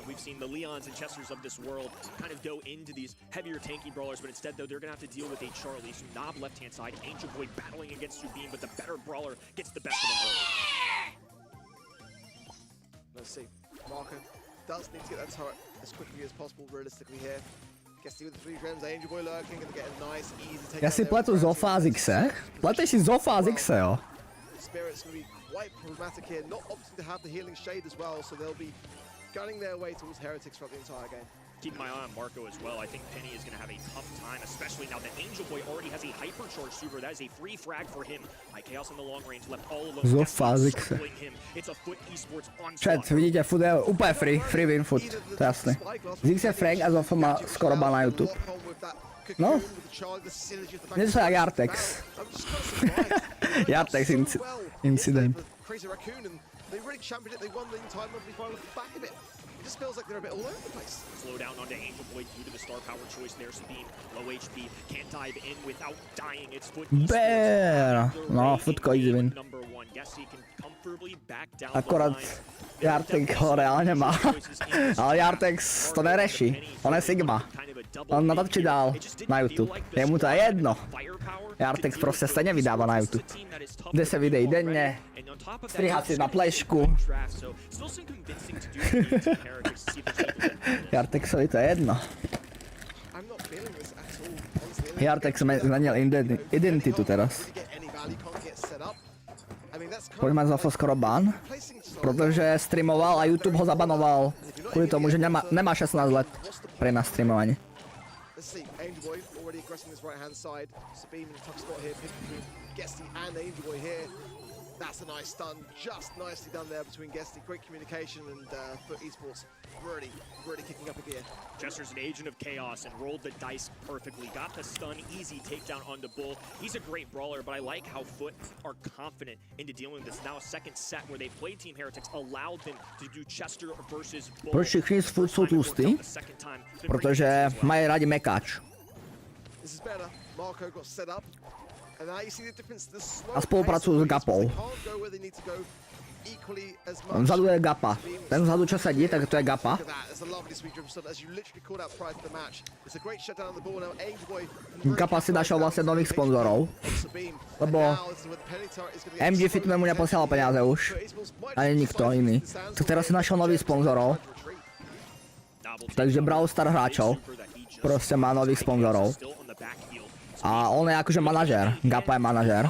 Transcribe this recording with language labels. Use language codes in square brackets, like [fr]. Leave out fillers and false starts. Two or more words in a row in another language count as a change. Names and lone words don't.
[en] We've seen the Leons and Chesters of this world kind of go into these heavier tanky brawlers, but instead, though, they're going to have to deal with a Charlie. So Knob left-hand side, Angel Boy battling against Subin, but the better brawler gets the best of them early. Let's see. Marco does need to get that turret as quickly as possible, realistically here. Guessing with the 3 gems, Angel Boy lurking, gonna get a nice, easy take. [cs] Já si pletu Zofa z Xe. Pleteš si Zofa z Xe, jo. [en] Spirit's gonna be quite problematic here, not opting to have the healing shade as well, so they'll be gunning their way towards Heretics throughout the entire game. Keep my eye on Marco as well. I think Penny is going to have a tough time, especially now that Angel Boy already has a hypercharge super. That is a free frag for him. Chaos in the long range left all alone. [cs] Zofa z Xe. [en] Circling him. It's a Foot Esports onslaught. Chat, [cs] vidíte, foot je úplně [en] free win [cs] foot, to je jasný. Z Xe Frank a Zofa má skoro ban na YouTube. No, něco jak Jartex. Jartex incident. [en] Crazy Raccoon, and they really championed it. They won the entire monthly final off the back of it. It just feels like they're a bit all over the place. Slow down onto Angel Boy due to the star power choice there. Sabine, low HP, can't dive in without dying. It's Foot [cs] Bér. No, Footko [en] easy win. number 1. Yes, he can comfortably back down [cs] Akorát [en] the line. [cs] Jartex ho reálně má. Ale Jartex to nereší. On je Sigma. On natočí dál na YouTube. Jemu to je jedno. Jartex prostě stejně vydává na YouTube. 10 videí denně. Stříhá si na plešku. Jartexovi to je jedno. Jartex změnil identitu teraz. Pojďme zase skoro ban, protože streamoval a YouTube ho zabanoval kvůli tomu, že nemá 16 let pre na streamování. [en] Let's see, Angel Boy already aggressing this right hand side. Sabine in a tough spot here, picking between Guesty and Angel Boy here. That's a nice stun, just nicely done there between Guesty. Great communication, and Foot Esports really kicking up a gear. Chester's an agent of chaos and rolled the dice perfectly. Got the stun, easy takedown on the Bull. He's a great brawler, but I like how Foot are confident into dealing with this. Now a second set where they played Team Heretics allowed them to do Chester versus Bull. [cs] Proč všichni z Foot jsou tlustý? Protože mají rádi mekáč. [en] This is better. Marco got set up. And now you see the difference, the slow [cs] A spolupracují s Gapou. Vzadu je Gapa. [sk] Ten vzadu, čo sedí, tak to je Gapa. Gapa si našel vlastně nových sponzorov. Lebo MG Fitme mu neposielal peniaze už. Ani nikto iný. Tak teraz si našel nových sponzorov. Takže Brawl Star hráčov prostě má nových sponzorov. A on je akože manažér. Gapa je manažér.